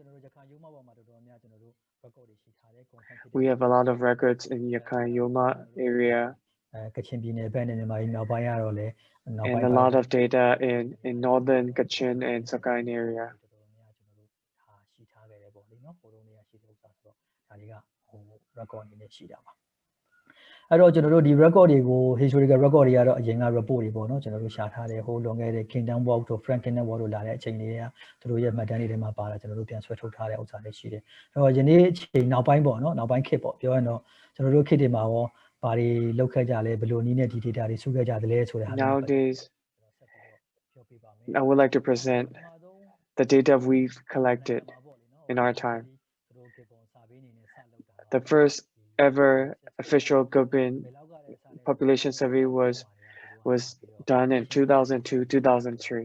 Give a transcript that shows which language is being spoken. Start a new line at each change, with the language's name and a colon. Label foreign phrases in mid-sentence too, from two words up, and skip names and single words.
English: We have a lot of records in Yakayoma area and a lot of data in northern Kachin and Sakine area.
Burmese: record တွေကို
English: historical record
Burmese: တွေကတော့အရင်က report တွေပေါ့နော်ကျွန်တော်တို့ရှာထားတယ်ဟိုလွန်ခဲ့တဲ့ Kingdom Walk တို့ Frank Kingdom Walk တို့လာတဲ့အချိန်တွေကသူတို့ရဲ့မှတ်တမ်းတွေထဲမှာပါတာကျွန်တော်တို့ပြန်ဆွဲထုတ်ထားတဲ့ဥစ္စာတွေရှိတယ်အဲ့တော့ယနေ့အချိန်နောက်ပိုင်းပေါ့နော်နောက်ပိုင်းခေတ်ပေါ့ပြောရင်တော့ကျွန်တော်တို့ခေတ်တွေမှာရောဘာတွေလောက်ခဲ့ကြလဲဘယ်လိုနည်းနဲ့ဒီ data တွေစုခဲ့ကြသလဲဆိုတဲ့ဟာ
English: Nowadays I would like to present the data we've collected in our time. The first ever official Gibbon population survey was done in 2002-2003.